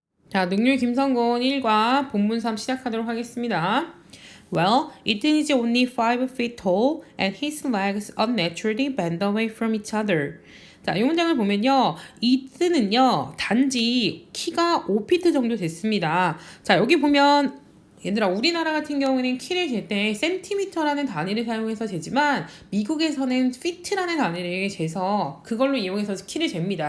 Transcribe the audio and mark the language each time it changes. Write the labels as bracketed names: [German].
[Korean] 자, 능률 김성곤 1과 본문 3 시작하도록 하겠습니다. [English] Well, Ethan is only 5 feet tall and his legs unnaturally bend away from each other. [Korean] 자, 이 문장을 보면요. 이튼은요, 단지 키가 5피트 정도 됐습니다. 자, 여기 보면 얘들아, 우리나라 같은 경우는 키를 잴 때 센티미터라는 단위를 사용해서 재지만 미국에서는 피트라는 단위를 재서 그걸로 이용해서 키를 잽니다.